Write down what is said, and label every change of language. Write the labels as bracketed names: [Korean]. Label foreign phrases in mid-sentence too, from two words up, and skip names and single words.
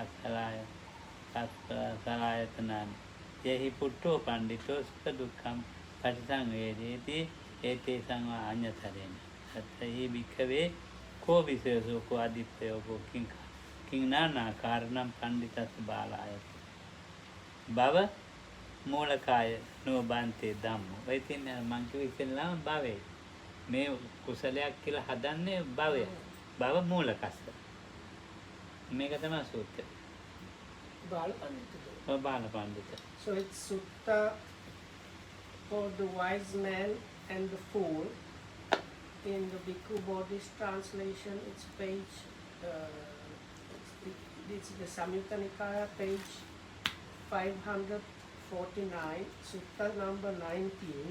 [Pali] සලආයතනං යේහි පුට්ඨෝ පණ්ඩිතෝ සුඛ දුක්ඛං පටිසංවේදේති ඒතේ සංවා අඤ්ඤතරේන අත්ථහි භික්ඛවේ කෝ විශේෂෝ කෝ අදිප්පයෝ කිං නානා කාරණං පණ්ඩිතස්ස බාලාය භව මූලකාය නෝබන්තේ ධම්මෝ [Sinhala] ඔය තියන්නේ මං කිව්ව ඉස්සෙල්ලාම භවය මේ කුසලයක් කියලා හදන්නේ [Pali] භවය භව මූලකස්ස [Sinhala] මේක තමයි සූත්‍රය [Pali] බාල පණ්ඩිත [English] So it's sutta for the wise man and the fool. In the Bhikkhu Bodhi's translation, it's page, it's the Samyutta Nikaya, page 549, sutta number 19.